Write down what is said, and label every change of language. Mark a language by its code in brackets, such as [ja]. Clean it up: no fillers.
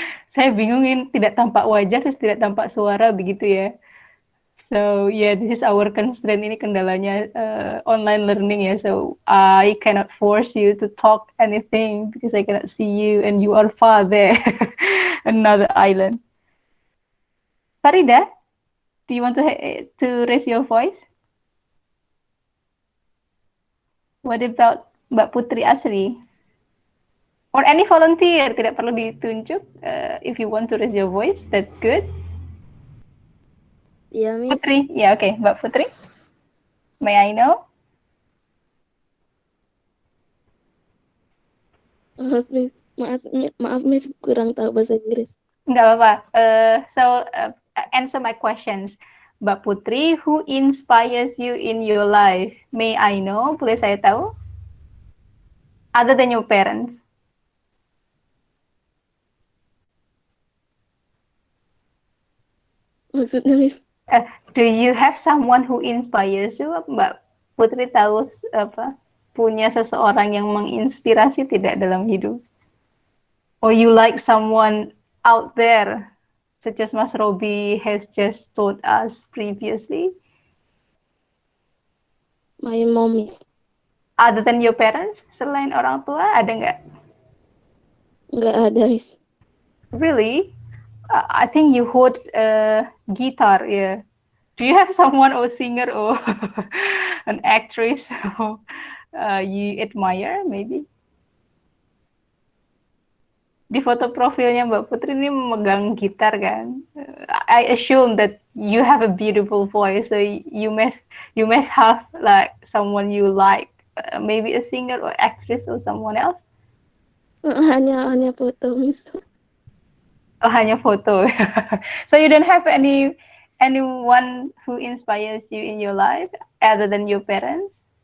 [id] Saya bingung ini tidak tampak wajah terus tidak tampak suara begitu ya. [en] So yeah, this is our constraint, [id] ini kendalanya [en] online learning ya. So I cannot force you to talk anything because I cannot see you and you are far there, another island. Farida, do you want to raise your voice? What about Mbak Putri Asri? Or any volunteer, [id] tidak perlu ditunjuk. [en] If you want to raise your voice, that's good. [id] Iya, Miss. [en] Putri, [id] ya oke, [en] Mbak Putri. May I know? [id] Maaf, Miss, kurang tahu bahasa Inggris. Nggak apa-apa. [en] So answer my questions. Mbak Putri, who inspires you in your life? May I know? [id] Boleh saya tahu? [en] Other than your parents. [id] Maksudnya, Miss? [en] Do you have someone who inspires you? [id] Mbak Putri tahu apa? Punya seseorang yang menginspirasi tidak dalam hidup? [en] Or you like someone out there, such as Mas Robi has just told us previously? My mom, Miss. Other than your parents, [id] selain orang tua, ada nggak? Nggak ada, Miss. [en] Really? I think you hold a guitar, yeah. Do you have someone or singer or an actress who you admire, maybe? [id] Di foto profilnya Mbak Putri ini memegang gitar kan. [en] I assume that you have a beautiful voice, so you must have like someone you like, maybe a singer or actress or someone else. [id] Hanya foto, Miss. Oh, hanya foto. [en] So you don't have anyone who inspires you in your life other than your parents?